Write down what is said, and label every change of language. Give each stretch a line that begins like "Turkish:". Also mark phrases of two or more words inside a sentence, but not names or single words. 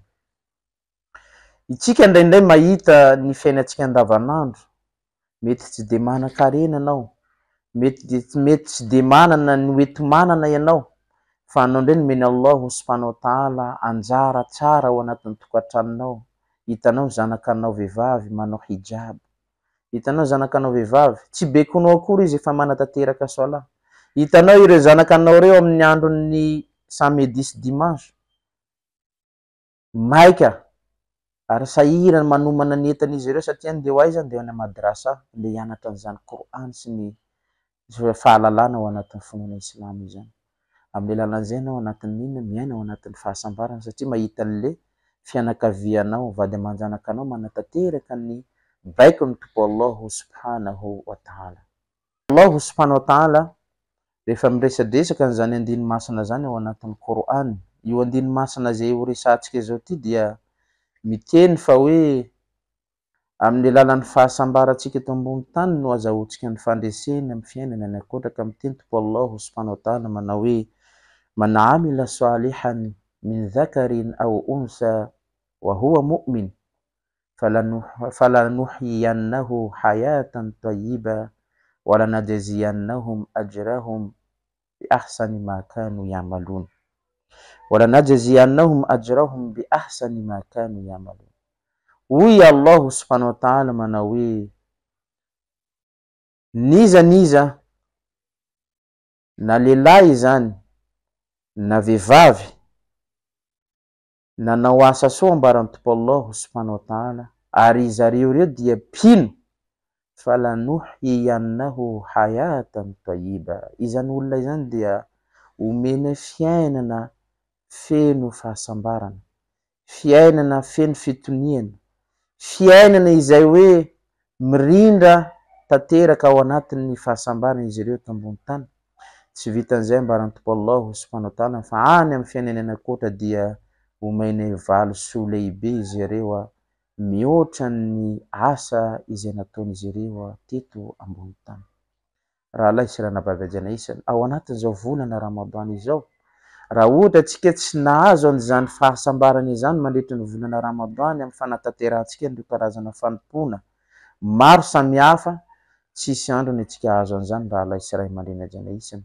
Malagasy: Itsika indraindray mahita ny fiainantsika andavanandro, mety tsy de manan-karena anao, mety tsy de manana ny oety manana ianao, fa anao ndray nomeny
Arabic: الله سبحانه وتعالى
Malagasy: anjara tsara ao anatin'ny tokantranonao. Hitanao zanakanao vehivavy manao hijab, hitanao zanakanao vehivavy tsy bekonao akory izy efa manatanteraka sola, hitanao ireo zanakanao reo amin'ny andron'ny samedi sy dimanche maika ary sahirana manomana ny entan'izy ireo satria andeha ho aiza, andeha any madrasa andeha hianatra an'izany Qur'an sy ny fahalalana ao anatin'ny finoana Islama izany. Amin'ny alalan'izay anao anatin'ny inona miaina ao anatin'ny fahasambarana satria mahita an'le fianakavianao vady aman-janakanao manatanteraka ny baikon'ny tompo
Arabic: الله سبحانه وتعالى. الله سبحانه وتعالى
Malagasy: rehefa miresadresaka an'izany andiny masina zany ao anatin'ny Qur'an, io andiny masina zay ho resantsika zao ty dia miteny fa hoe amin'ny alalan'ny fahasambarantsika eto ambony tany no azahoantsika ny fandresena amin'ny fiainana ny akotraka. Miteny tompo
Arabic: الله سبحانه وتعالى
Malagasy: manao hoe
Arabic: من عمل صالحا من ذكر أو أنثى وهو مؤمن فلنحيينه حياة طيبة ولنجزينهم أجرهم بأحسن ما كانوا يعملون. ولنجزينهم أجرهم بأحسن ما كانوا يعملون.
Malagasy: Hoy
Arabic: الله سبحانه وتعالى
Malagasy: manao hoe niza na lehilahy zany na vehivavy nanao asa soa ambaran'ny tompo Allah subhanahu wa ta'ala ary zareo reo dia mpino,
Arabic: فلنحيينه حياة طيبة.
Malagasy: Izany olona izany dia omena fiainana feno fahasambarana, fiainana feno fitoniana, fiainana izay hoe mirindra tanteraka ao anatin'ny fahasambarana izy ireo tambony tany. Tsy vitan'izay ambaran'ny tompo
Arabic: الله سبحانه وتعالى
Malagasy: fa any amin'ny fiainana ankoatra dia omena valosoa lehibe izy ireo mihoatra ny asa izay nataon'izy ireo teto ambony tany. Raha lahy sy ranabavy isany ao anatin'izao volana Ramadana izao, raha ohatra tsika tsy nahazo an'izany fahasambarana izany mandritra ny volana Ramadana amin'ny fanatanterantsika ireo karazana fanompona maro samihafa, tsisy andro ny tsika azo an'izany raha lahy sy ray aman-dreny isany.